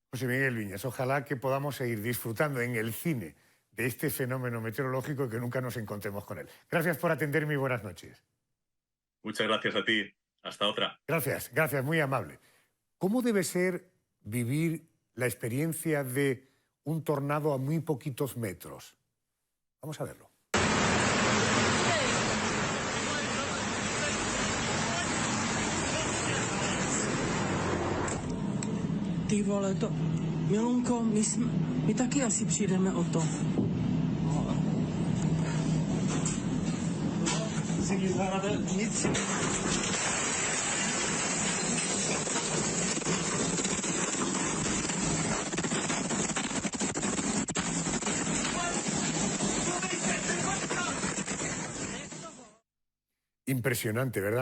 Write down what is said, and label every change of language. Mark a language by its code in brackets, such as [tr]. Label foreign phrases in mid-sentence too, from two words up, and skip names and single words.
[es] José Miguel Viñas, ojalá que podamos seguir disfrutando en el cine de este fenómeno meteorológico y que nunca nos encontremos con él. Gracias por atenderme y buenas noches. Muchas gracias a ti. Hasta otra. Gracias, gracias, muy amable. ¿Cómo debe ser vivir la experiencia de un tornado a muy poquitos metros? Vamos a verlo. [cs] Ty vole, to... Milonko, my taky asi přijdeme o to. Nic. [es] Impresionante, ¿verdad?